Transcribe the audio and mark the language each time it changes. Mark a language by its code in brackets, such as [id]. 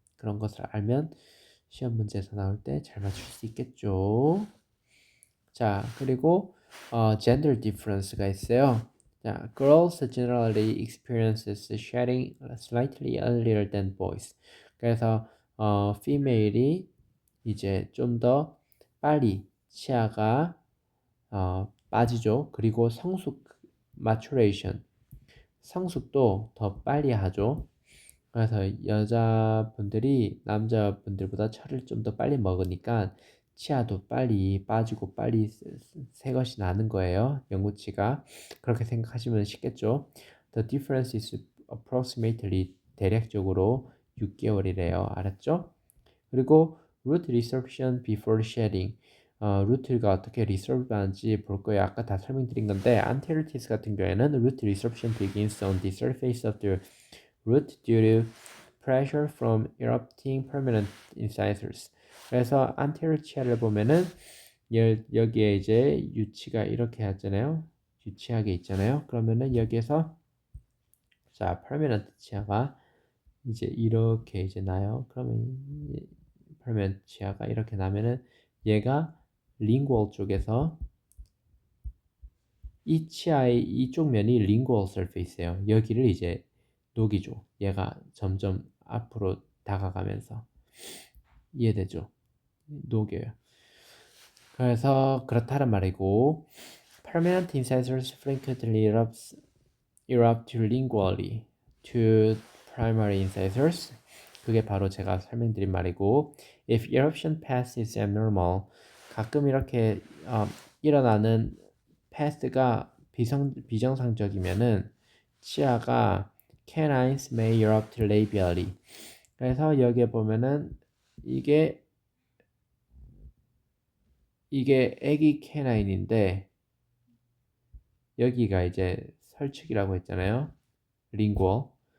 [ko] 그런 것을 알면 시험 문제에서 나올 때 잘 맞출 수 있겠죠. 자, 그리고 gender difference가 있어요. 자, [en] girls generally experiences shedding slightly earlier than boys. [ko] 그래서 female이 이제 좀 더 빨리 치아가 빠지죠. 그리고 성숙 maturation 성숙도 더 빨리 하죠. 그래서 여자분들이 남자분들보다 철을 좀 더 빨리 먹으니까 치아도 빨리 빠지고 빨리 새 것이 나는 거예요. 영구치가. 그렇게 생각하시면 쉽겠죠. [en] The difference is approximately [ko] 대략적으로 6개월이래요. 알았죠? 그리고 [en] root resorption before shedding. [ko] 루트가 어떻게 리sorb 하는지 볼 거예요. 아까 다 설명드린 건데 [en] anterior teeth [ko] 같은 경우에는 [en] root resorption begins on the surface of the root due to pressure from erupting permanent incisors. [ko] 그래서 anterior 치아를 보면은 여기에 이제 유치가 이렇게 하잖아요. 유치하게 있잖아요. 그러면은 여기에서 자, permanent 치아가 이제 이렇게 이제 나요. 그러면 permanent 치아가 이렇게 나면은 얘가 lingual 쪽에서 이 치아의 이쪽 면이 lingual surface예요. 여기를 이제 녹이죠. 얘가 점점 앞으로 다가가면서 이해되죠? 녹여요. 그래서 그렇다는 말이고 [en] permanent incisors frequently erupt lingually to primary incisors. [ko] 그게 바로 제가 설명드린 말이고 [en] if eruption path is abnormal [ko] 가끔 이렇게 일어나는 path가 비정상적이면은 치아가 [en] canines may erupt labially. [ko] 그래서 여기에 보면은 이게 애기 캐나인인데 여기가 이제 설축이라고 했잖아요. 링구얼.